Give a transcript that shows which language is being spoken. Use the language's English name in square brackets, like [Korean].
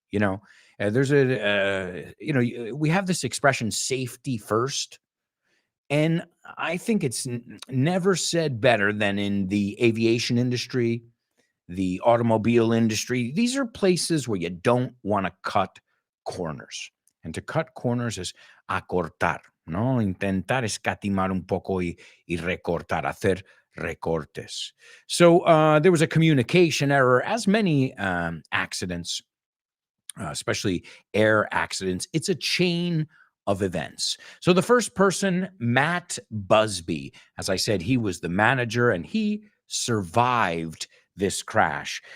[English] There's we have this expression, safety first. And I think it's never said better than in the aviation industry, the automobile industry. These are places where you don't want to cut corners. And to cut corners is [Spanish] acortar, ¿no? Intentar escatimar un poco y recortar, hacer recortes. [English] So there was a communication error, as many accidents, especially air accidents. It's a chain of events. So the first person, Matt Busby, as I said, he was the manager and he survived this crash.